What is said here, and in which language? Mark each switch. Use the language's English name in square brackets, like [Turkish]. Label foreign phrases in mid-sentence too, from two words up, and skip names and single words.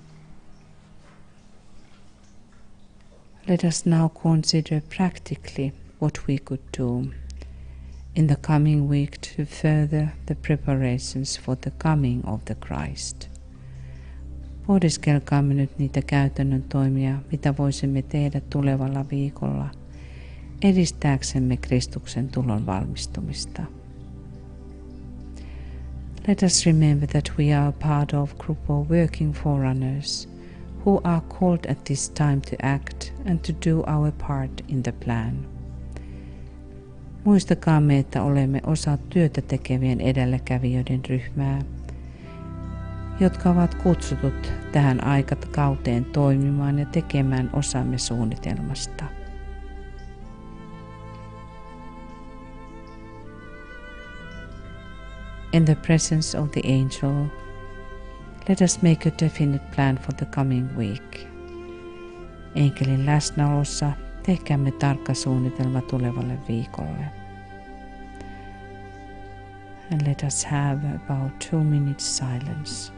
[English] Let us now consider practically what we could do in the coming week to further the preparations for the coming of the Christ. [Finnish] Pohdiskelkaamme nyt niitä käytännön toimia, mitä voisimme tehdä tulevalla viikolla edistääksemme Kristuksen tulon valmistumista. [English] Let us remember that we are part of a group of working forerunners who are called at this time to act and to do our part in the plan. [Finnish] Muistakaamme, että olemme osa työtä tekevien edelläkävijöiden ryhmää, jotka ovat kutsutut tähän aikakauteen toimimaan ja tekemään osamme suunnitelmasta. [English] In the presence of the angel, let us make a definite plan for the coming week. [Finnish] Enkelin läsnäolossa tehkäämme tarkka suunnitelma tulevalle viikolle. [English] And let us have about 2 minutes silence.